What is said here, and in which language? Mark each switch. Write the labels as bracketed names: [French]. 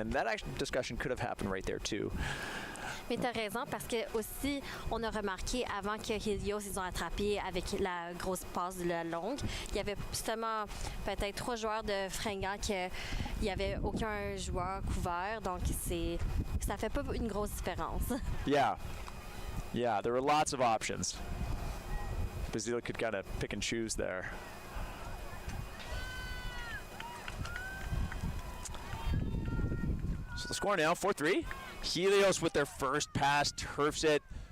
[English] And that discussion could have happened right there, too. [French] Mais tu as raison, parce que aussi, on a remarqué avant que Helios ils ont attrapé avec la grosse passe de la longue, il y avait seulement peut-être 3 joueurs de Fringants qu'il n'y avait aucun joueur couvert. Donc, ça fait pas une grosse différence. [English] Yeah. Yeah, there were lots of options. Bazil could kind of pick and choose there. So the score now, 4-3. Helios with their first pass, turfs it.